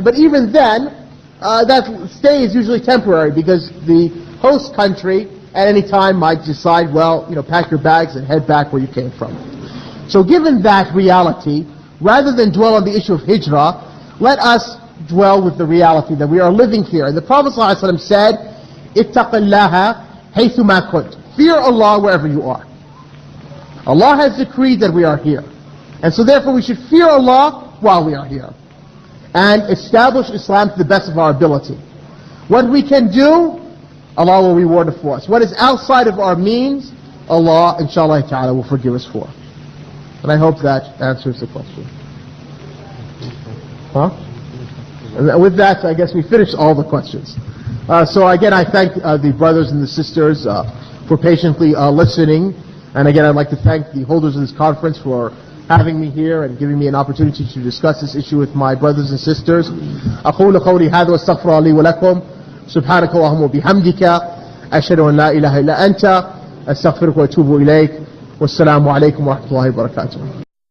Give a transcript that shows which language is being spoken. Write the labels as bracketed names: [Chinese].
[English] But even then, that stay is usually temporary, because the host country at any time might decide, well, pack your bags and head back where you came from. So given that reality, rather than dwell on the issue of hijrah, let us dwell with the reality that we are living here. And the Prophet ﷺ said, [Arabic] اتَّقِ اللَّهَ حَيْثُ مَا كُنْتَ. [English] Fear Allah wherever you are. Allah has decreed that we are here. And so therefore we should fear Allah while we are here. And establish Islam to the best of our ability. What we can do, Allah will reward it for us. What is outside of our means, Allah, inshallah ta'ala, will forgive us for. And I hope that answers the question. Huh? And with that, I guess we finished all the questions. So again, I thank the brothers and the sisters for patiently listening. And again, I'd like to thank the holders of this conference for having me here and giving me an opportunity to discuss this issue with my brothers and sisters. [Arabic] أقول قولي هذا واستغفر لي ولكم سبحانك اللهم وبحمدك أشهد أن لا إله إلا أنت أستغفرك وأتوب إليك والسلام عليكم ورحمة الله وبركاته.